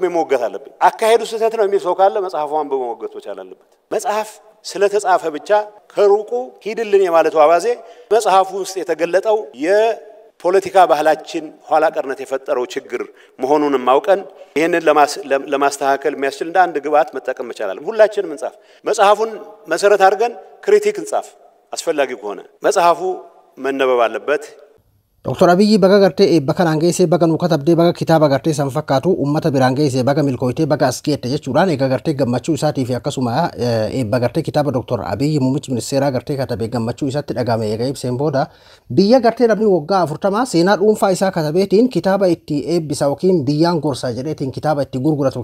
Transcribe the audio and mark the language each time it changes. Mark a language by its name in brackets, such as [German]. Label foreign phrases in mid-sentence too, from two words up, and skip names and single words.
[Amharic] መወገት አለብኝ። አካሄዱ ስህተት ነው የሚል ሰው ካለ መጽሐፉን አንብቦ መወገት መቻል አለበት። መጽሐፍ ስለተጻፈ ብቻ ከሩቁ ሂድልን የማለቱ አባዜ መጽሐፉ ውስጥ የተገለጠው ፖለቲካ ባህላችን ኋላ ቀርነት የፈጠረው ችግር መሆኑን ማውቀን ይሄንን ለማስተካከል የሚያስችል እንደ አንድ ግብአት መጠቀም መቻላል። ሁላችንም እንጻፍ። መጽሐፉን መሰረት አድርገን ክሪቲክ እንጻፍ። አስፈላጊ ከሆነ መጽሐፉ መነበብ አለበት። [Oromo] Dr. Abiyyi baga gartee bakka naangeessee baga nu katabdee baga kitaaba gartee san fakkaatu uummata biraan geessee baga milkooytee baga as geette jechuudhaan egaa gartee gammachuu isaatii fi akkasuma eebba gartee kitaaba Dr. Abiyyi muummichi ministeeraa gartee katabee gammachuu isaatti dhagahame eega ibseen booda biyya gartee namni waggaa 40 seenaa dhuunfaa isaa katabeetiin kitaaba itti eebbisa yookiin biyyaan gorsa jedheetiin kitaaba itti gurguratu